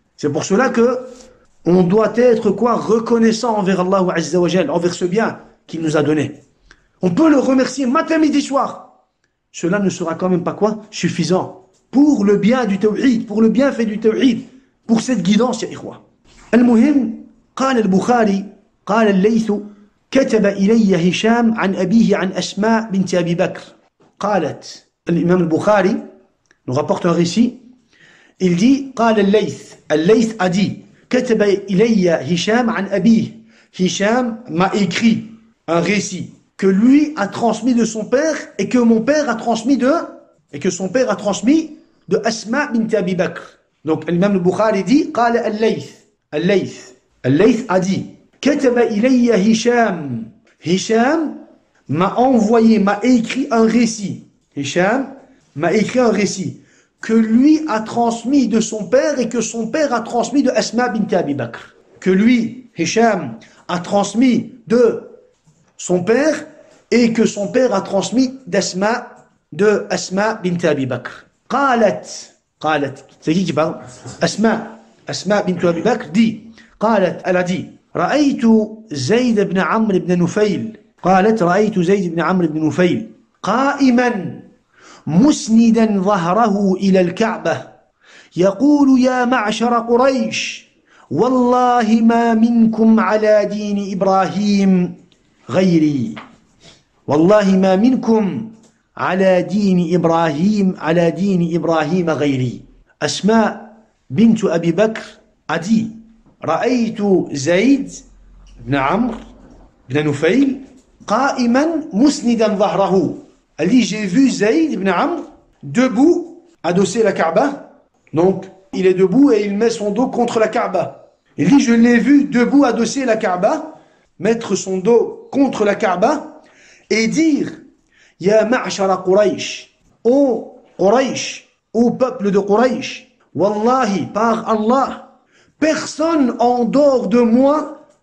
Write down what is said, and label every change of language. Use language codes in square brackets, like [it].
[fr] C'est pour cela que on doit être quoi? Reconnaissant envers Allah Azza wa Jal, envers ce bien qu'il nous a donné. On peut le remercier matin, midi, soir. Cela ne sera quand même pas quoi? Suffisant. Pour le bien du tawhid, pour le bienfait du tawhid, pour cette guidance, ya ikhwa. [ar] Al-Muhim, قال البخاري قال الليث كتب إلي هشام عن أبيه عن أسماء بنت أبي بكر. قالت الإمام البخاري [fr] nous rapporte un récit. Il dit [ar] قال الليث [fr] a dit [ar] كتب إلي هشام عن أبيه. [fr] Hisham m'a écrit un récit que lui a transmis de son père et que mon père a transmis de Asma bint Abi Bakr. Donc l'imam al-Bukhari dit [ar] قال الليث [fr] a dit [ar] كتب إلي هشام. [fr] Hisham m'a écrit un récit. Hisham m'a écrit un récit que lui a transmis de son père et que son père a transmis de Asma bint Abi Bakr. Que lui, Hisham, a transmis de son père et que son père a transmis de Asma bint Abi Bakr. [ar] قالت, [fr] c'est qui parle? Asma bint Abi Bakr dit, elle a dit, [ar] رأيت زيد بن عمرو بن نفيل. قالت رأيت زيد بن عمرو بن نفيل قائما مسندا ظهره إلى الكعبة يقول يا معشر قريش والله ما منكم على دين إبراهيم غيري. والله ما منكم على دين إبراهيم غيري. أسماء بنت أبي بكر [fr] a dit [ar] رأيت زيد بن عمرو بن نفيل قائما مسندا ظهره. [fr] Elle dit, j'ai vu Zayd ibn Amr debout, adossé la Kaaba. Donc, il est debout et il met son dos contre la Kaaba. Il dit, je l'ai vu debout, adossé la Kaaba, mettre son dos contre la Kaaba et dire, Ya ma'ashara Quraysh, ô Quraysh, ô peuple de Quraysh, Wallahi, par Allah, personne en dehors de moi